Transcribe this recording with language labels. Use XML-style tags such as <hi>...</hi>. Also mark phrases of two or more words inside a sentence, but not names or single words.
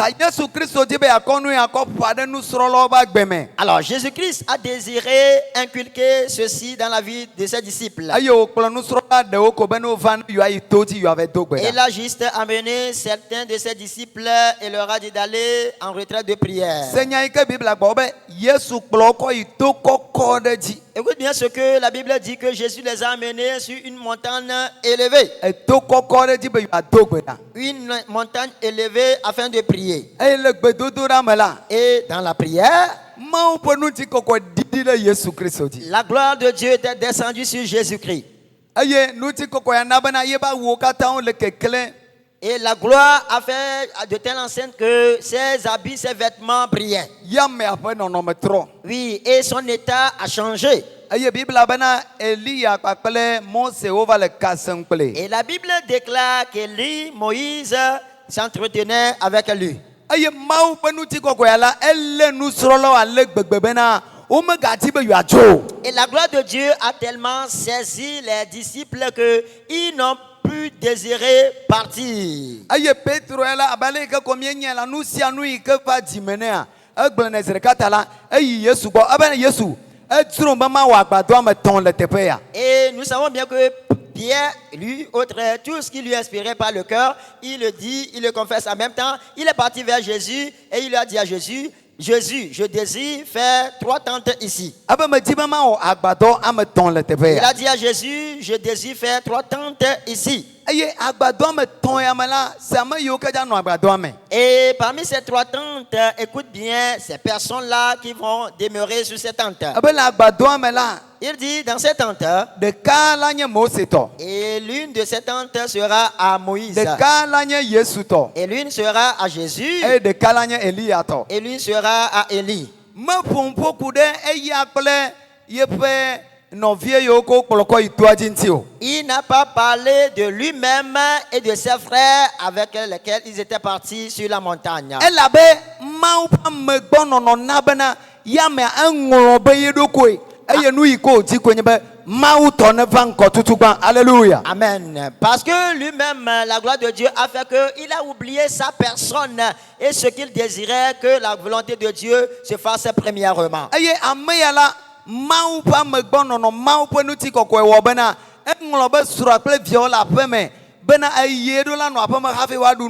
<fr>Alors, Jésus-Christ a désiré inculquer ceci dans la vie de ses disciples. Il a juste amené certains de ses disciples et leur a dit d'aller en retraite de prière.</fr> <ee>Yesu kplɔ kɔ yi to kɔkɔ ɖe dzi.</ee> <fr>Écoute bien ce que la Bible dit, que Jésus les a amenés sur une montagne élevée.</fr> <ee>Eto kɔkɔ ɖe dzi be yewoado gbe ɖa.</ee> <fr>Une montagne élevée afin de prier.</fr> <ee>Eye le gbedodoɖa me la,</ee> <fr>Et dans la prière,</fr> <ee>Mawu ƒe ŋutikɔkɔ ɖiɖi ɖe Yesu Kristo dzi.</ee> <fr>la gloire de Dieu était descendue sur Jésus-Christ.</fr> <ee>Eye ŋutikɔkɔ ya na bena yebe awuwo katã wole keklẽ.</ee> <fr>Et la gloire a fait de telle enceinte que ses habits, ses vêtements brillaient.</fr> <ee>Yamea ƒe nɔnɔme trɔ.</ee> <fr>Oui, et son état a changé.</fr> <ee>Eye Biblia bena Eliya kpakple Mose wova le ka sem kple.</ee> <fr>Et la Bible déclare qu'Élie, Moïse s'entretenait avec lui.</fr> <ee>Eye Mawu ƒe ŋutikɔkɔ ya la, elé nusrɔ̃lawo ale gbegbe bena womegadi be yewoadzo.</ee> <fr>Et la gloire de Dieu a tellement saisi les disciples qu'ils n'ont plus désiré partir.</fr> <ee>Eye Petro ya la abe ale yi ke ko míenyae la, nu sia nu yi ke va dzime nɛa, egblẽ nɛ zi ɖeka ta la, eyi Yesu gbɔ ebe Yesu edzro be mawɔ agbadɔ ame 3 le teƒe ya.</ee> <fr>Et nous savons bien que Pierre, lui, autre, tout ce qui lui inspirait par le cœur, il le dit, il le confesse en même temps. Il est parti vers Jésus et il lui a dit à Jésus, Jésus, je désire faire 3 tentes ici.</fr> <ee>Abe medi be mawɔ agbadɔ ame 3 le teƒe</ee> <fr>Il</fr> <ee>ya.</ee> <fr>a dit à Jésus, je désire faire 3 tentes ici.</fr> <ee>Eye agbadɔ ame 3 ya me la, se ame yiwo ke dza nɔ agbadɔa me.</ee> <fr>Et parmi ces 3 tentes, écoute bien, ces personnes-là qui vont demeurer sur ces tentes.</fr> <ee>Ebe le agbadɔa me la,</ee> <fr>Il dit, dans ces tentes,</fr> <ee>ɖeka la nye Mose tɔ,</ee> <fr>et l'une de ces tentes sera à Moïse,</fr> <ee>ɖeka la nye Yesu tɔ,</ee> <fr>et l'une sera à Jésus,</fr> <ee>eye ɖeka la nye Eliya tɔ.</ee> <fr>et l'une sera à Élie.</fr> <ee>Meƒo ƒoku ɖe eya kple yeƒe nɔvie yiwo ke wokplɔ kɔ yi toa dzi ŋuti o.</ee> <fr>Il n'a pas parlé de lui-même et de ses frères avec lesquels ils étaient partis sur la montagne.</fr> <ee>Elabe Mawu ƒe amegbɔnɔnɔ na bena yamea eŋlɔ be ye ɖokoe. Eye nu yi ke wòdi koe nye be Mawu tɔ ne va ŋkɔ tutugbã. Alléluia. Amen.</ee> <fr>Parce que lui-même, la gloire de Dieu a fait qu'il a oublié sa personne et ce qu'il désirait que la volonté de Dieu se fasse premièrement.</fr> <ee>Eye ame ya la, Mawu ƒe amegbɔnɔnɔ, Mawu ƒe ŋutikɔkɔe wɔ bena eŋlɔ be srɔ̃a kple viawo le aƒe me bena eye ɖo la nɔ aƒe me hafi woaɖu</ee>